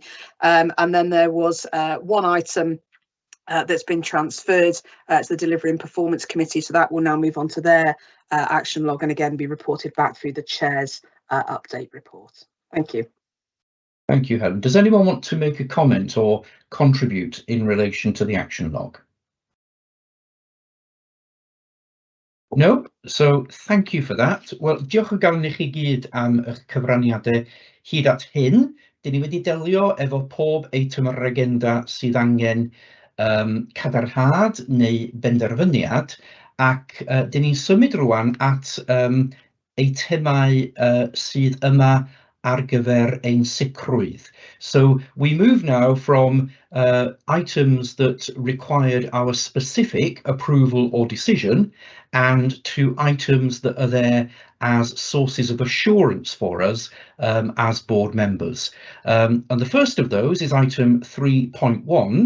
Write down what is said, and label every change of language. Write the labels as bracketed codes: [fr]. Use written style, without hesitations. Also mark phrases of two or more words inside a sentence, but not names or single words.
[en] And then there was 1 item that's been transferred to the Delivery and Performance Committee, so that will now move on to their action log and again be reported back through the Chair's update report. Thank you. Thank you, Helen. Does anyone want to make a comment or contribute in relation to the action log? No? So thank you for that. [cy] Wel, diolch o galon I chi gyd am eich cyfraniadau hyd at hyn. Dyn ni wedi delio efo pob eitem ar yr agenda sydd angen cadarnhad neu benderfyniad, ac dyn ni'n symud rwan at eitemau sydd yma ar gyfer ein sicrwydd. [en] So we move now from items that required our specific approval or decision and to items that are there as sources of assurance for us as board members. And the first of those is item 3.1.